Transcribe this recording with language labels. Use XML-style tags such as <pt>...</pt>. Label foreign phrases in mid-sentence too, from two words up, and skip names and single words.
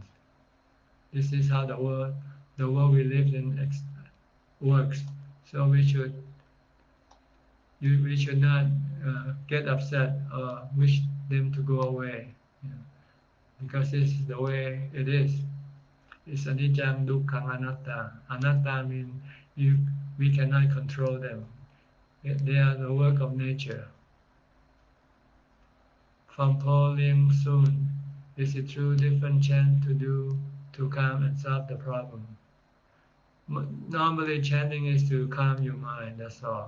<en>This is how the world we live in works. So we should not get upset or wish them to go away, because this is the way it is.</en> <pi>It's anicca, dukkha, anatta.</pi> <en>Anatta means we cannot control them. They are the work of nature. From Po Liang Soon, is it true different chant to do to calm and solve the problem? Normally chanting is to calm your mind, that's all.</en>